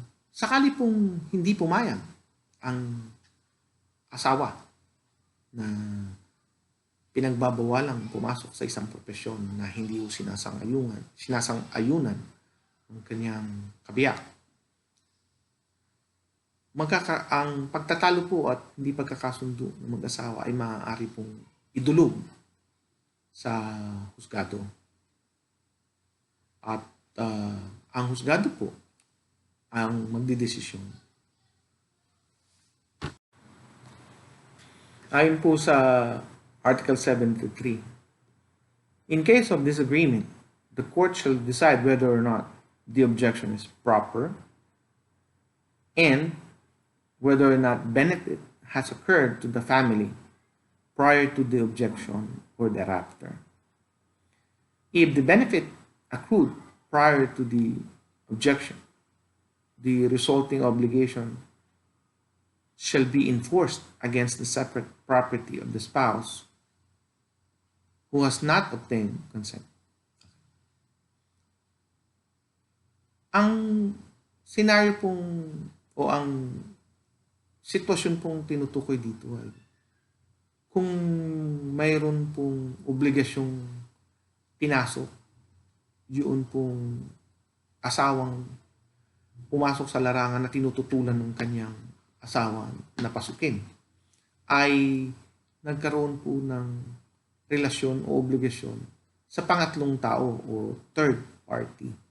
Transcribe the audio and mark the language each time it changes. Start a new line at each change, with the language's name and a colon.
Filipino: Sakali pong hindi pumayag ang asawa na pinagbabawalang pumasok sa isang propesyon na hindi sinasang-ayunan ng kanyang kabiyak, ang pagtatalo po at hindi pagkakasundo ng mag-asawa ay maaari pong idulog sa husgado. At ang husgado po ang magdidesisyon. Ayon po sa
English: Article 73, in case of disagreement, the court shall decide whether or not the objection is proper and whether or not benefit has occurred to the family prior to the objection or thereafter. If the benefit accrued prior to the objection, the resulting obligation shall be enforced against the separate property of the spouse who has not obtained consent.
Filipino: Ang senaryo pong o ang sitwasyon pong tinutukoy dito ay kung mayroon pong obligasyong pinasok yun pong asawang pumasok sa larangan na tinututulan ng kanyang asawa na pasukin, ay nagkaroon po ng relasyon o obligasyon sa pangatlong tao o third party.